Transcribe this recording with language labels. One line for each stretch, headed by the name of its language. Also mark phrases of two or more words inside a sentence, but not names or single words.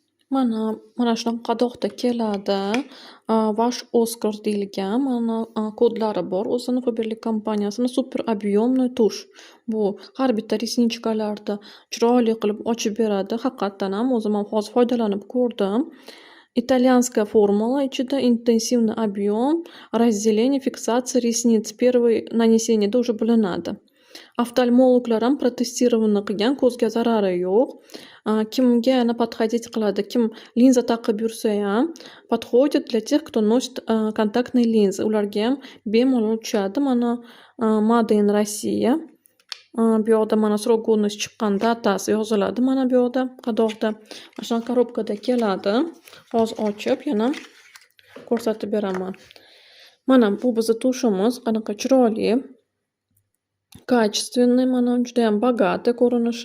Uzbek: Mana shunaqa qadoqda keladi. Vash Oskar deyilgan mana kodlari bor. O'zini Faberlic kompaniyasini super объемный tush. Bu har bitta resnichkalarni chiroyli qilib ochib beradi. Haqiqatdan ham o'zim ham hozir foydalanib ko'rdim.
Russian: Italyanская формула ichida интенсивный объем, разделение, фиксация ресниц. Первый нанесениеda уже
Uzbek: bilinadi. Oftalmologlar ham protestirованный qilgan, ko'zga zarari yo'q. Kimga yana подходить qiladi, kim linza taqib yursa ham
Russian: подходит для тех, кто носит контактные линзы.
Uzbek: Ularga ham bemalol tushadi. Mana
English: Made in
Uzbek: Россия. Bu yoqda mana
Russian: срок годности
Uzbek: chiqqan datasi yoziladi mana bu yoqda qadoqda. Mana shunaqa korobkada keladi. Hozir ochib yana ko'rsatib beraman. Mana bu bizning tushimiz qanaqa chiroyli, качественный, mana juda ham богатый ko'rinishi.